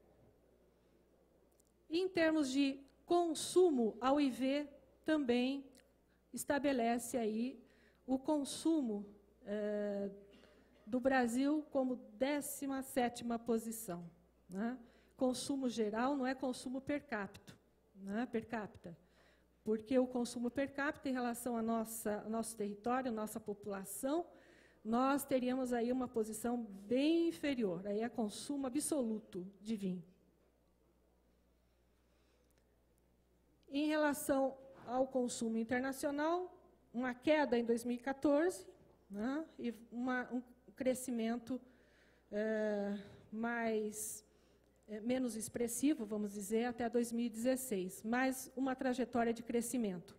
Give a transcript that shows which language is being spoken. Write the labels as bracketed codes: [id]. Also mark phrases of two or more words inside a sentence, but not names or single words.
[pt] Em termos de consumo, a OIV também estabelece aí o consumo do Brasil como 17ª posição, né? Consumo geral não é consumo per capita, né? Per capita, porque o consumo per capita em relação ao nosso território, nossa população, nós teríamos aí uma posição bem inferior, aí é consumo absoluto de vinho. Em relação ao consumo internacional, uma queda em 2014, né, e um crescimento menos expressivo, vamos dizer, até 2016, mas uma trajetória de crescimento.